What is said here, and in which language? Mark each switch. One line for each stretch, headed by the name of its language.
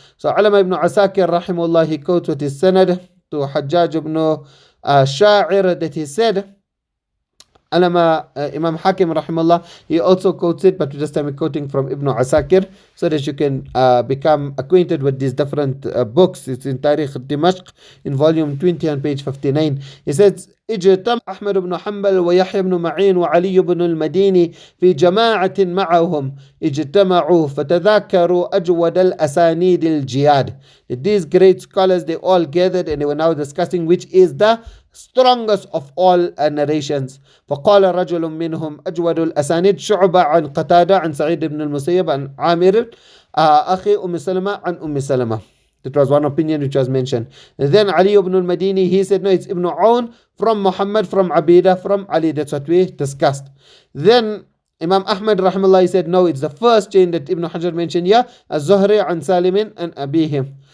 English: So Alama ibn Asakir, rahimahullah, he quotes with his sanad to Hajjaj ibn Sha'ir that he said, Alama Imam Hakim, rahimahullah, he also quotes it, but this time we're quoting from Ibn Asakir so that you can become acquainted with these different books. It's in Tariq Dimashq in volume 20 on page 59. He says,
Arabic: اجتمع أحمد بن حنبل ويحيى بن معين وعلي بن المديني في جماعة معهم اجتمعوا فتذاكروا أجود الأسانيد الجياد.
English: These great scholars, they all gathered and they were now discussing which is the strongest of all narrations.
Arabic: فقال رجل منهم أجود الأسانيد شعبة عن قتادة عن سعيد بن المسيب عن عامر أخي أم سلمة عن أم سلمة.
English: That was one opinion which was mentioned. And then Ali ibn al-Madini, he said, no, it's Ibn Aoun from Muhammad, from Abidah, from Ali. That's what we discussed. Then Imam Ahmad, rahimahullah, he said, no, it's the first chain that Ibn Hajar mentioned here, Az-Zuhri an Salimin and Abihim.